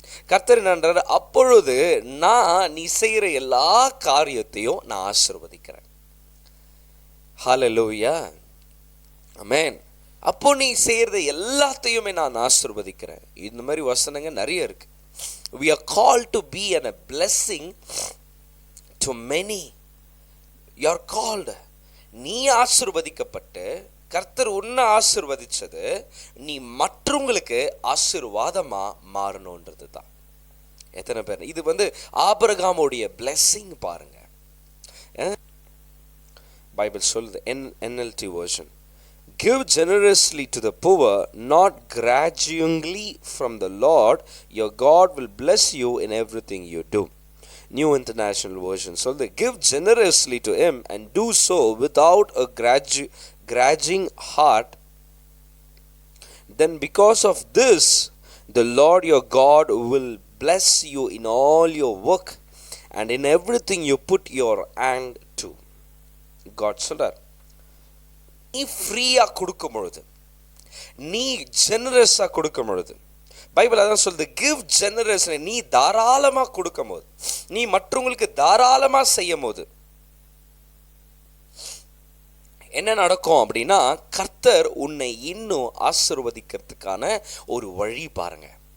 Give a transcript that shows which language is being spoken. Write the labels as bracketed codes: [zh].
[ta] கர்த்தர் என்னன்றார், அப்பொழுது நான் நீ செய்கிற எல்லா காரியத்தையும் நான் ஆசீர்வதிக்கிறேன். ஹல்லேலூயா, ஆமென். அப்போ நீ செய்கிறது எல்லாத்தையுமே நான் ஆசீர்வதிக்கிறேன். இந்த மாதிரி வசனங்க நிறைய இருக்கு. [en] We are called to be a blessing to many. You are called. [ta] நீ ஆசீர்வதிக்கப்பட்டு கர்த்தர் உன்னை ஆசீர்வதிச்சது நீ மற்றவங்களுக்கு ஆசீர்வாதமா மாறணுன்றது தான். எத்தனை பேர் இது ஆபிரகாமுடைய blessing பாருங்க. பைபிள் சொல்லுது, [en] NLT version, give generously to the poor, not grudgingly from the Lord your God will bless you in everything you do. New International Version [ta] சொல்லுது, [en] give generously to him and do so without a grudging heart, then because of this the Lord your God will bless you in all your work and in everything you put your hand to. [ta] God சொல்றார், நீ ஃப்ரீயா கொடுக்கும் பொழுது, நீ ஜெனரஸா கொடுக்கும் பொழுது, Bible அதான் சொல்லுது, [en] Give generous. [ta] நீ தாராளமா கொடுக்கும் போது, நீ மற்றவங்களுக்கு தாராளமா செய்யும் போது என்ன நடக்கும் அப்படின்னா, கர்த்தர் உன்னை இன்னும் ஆசீர்வதிக்கிறதுக்கான ஒரு வழி பாருங்க.